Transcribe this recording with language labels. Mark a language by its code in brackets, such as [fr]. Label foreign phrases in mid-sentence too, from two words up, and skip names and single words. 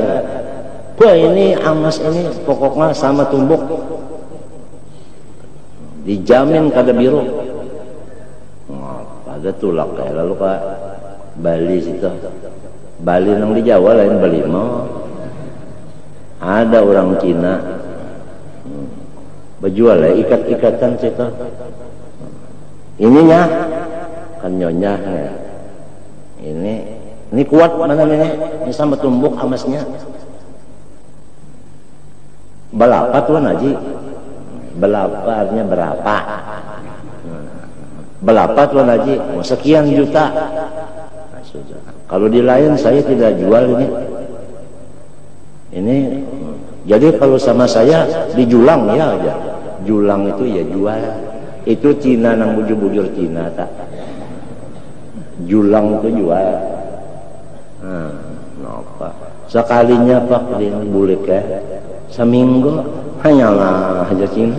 [bjn] Wah ini emas ini pokoknya sama tumbuk, dijamin kada biru. Ada tulak kayak lalu ke Bali situ. Bali nang di Jawa lain Bali mah. Ada orang Cina berjual ya ikat-ikatan situ. Ininya kan nyonya ya. Ini kuat mana ini sama tumbuk emasnya. Berapa tuan Haji? Berapa artinya berapa? Berapa tuan Haji? Oh, sekian juta. Nah, sudah. [id] Kalau di lain saya tidak jual ini. [bjn] Jadi kalau sama saya dijulang ya aja. Julang itu ya jual. Itu Cina nang bujur-bujur Cina tak. Julang itu jual. Apa? Sekalinya Pak ini bulik ya. Seminggu hanyalah aja Cina.